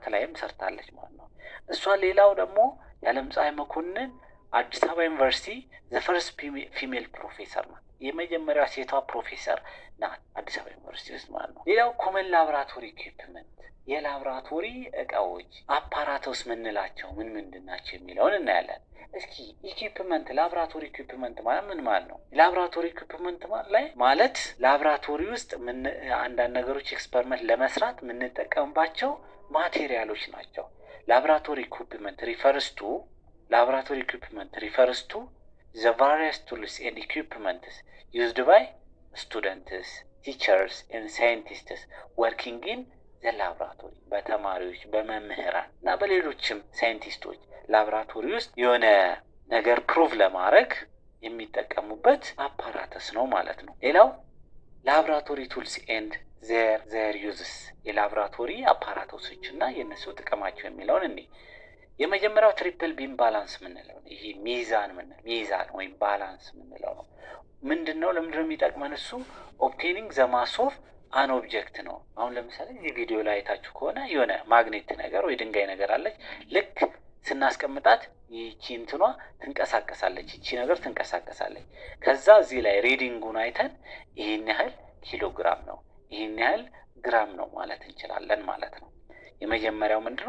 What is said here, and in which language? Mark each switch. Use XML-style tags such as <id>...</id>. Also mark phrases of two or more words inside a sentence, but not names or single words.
<am>ላይም ሰርታለች ማለት ነው። እሷ ሌላው ደግሞ የዓለምፀሐይ መኮንን አዲስ አበባ ዩኒቨርሲቲ</am> <en>the first female professor</en> <am>ናት። የመጀመሪያ ሴቷ ፕሮፌሰር ናት አዲስ አበባ ዩኒቨርሲቲ ውስጥ ማለት ነው። ሌላው</am> <en>common laboratory equipment፣</en> <am>የላብራቶሪ እቃዎች አፓራቶስ ምንላቸው ምንድን ናቸው የሚለውን እናያለን። እስኪ ኢኩፕመንት፣</am> <en>laboratory equipment</en> <am>ማለት ምን ማለት ነው?</am> <en>laboratory equipment</en> <am>ማለት ላብራቶሪ ውስጥ አንዳንድ ነገሮች ኤክስፐሪመንት ለመስራት የምንጠቀምባቸው ማቴሪያሎች ናቸው።</am> <en>laboratory equipment refers to the various tools and equipments used by students, teachers and scientists working in the laboratory</en> <am>በተማሪዎች በመምህራን እና በሌሎችም ሳይንቲስቶች ላብራቶሪ ውስጥ የሆነ ነገር ፕሩቭ ለማድረግ የሚጠቀሙበት አፓራተስ ነው ማለት ነው። ሌላው</am> <en>laboratory tools and their uses፣</en> <am>የላብራቶሪ አፓራቶሶች እና የነሱ ጥቅማቸው የሚለውን እኔ የመጀመሪያው</am> <en>triple beam balance</en> <am>ምንለው ይሄ ሚዛን ወይም ባላንስ ምንለው ነው። ምንድነው? ለምንድነው የሚጠቅመን? እሱ</am> <en>obtaining the mass of an object</en> <am>ነው። አሁን ለምሳሌ እዚህ ቪዲዮ ላይ አይታችሁ ከሆነ የሆነ ማግኔት ነገር ወይ ድንጋይ ነገር አለች። ልክ ስናስቀምጣት ይቺ እንትኗ ትንቀሳቀሳለች፣ ይቺ ነገር ትንቀሳቀሳለች። ከዛ እዚህ ላይ ሪዲንጉን አይተን ይሄን ያህል ኪሎግራም ነው፣ ይሄን ያህል ግራም ነው ማለት እንችላለን ማለት ነው። የመጀመሪያው ምንድነው?</am>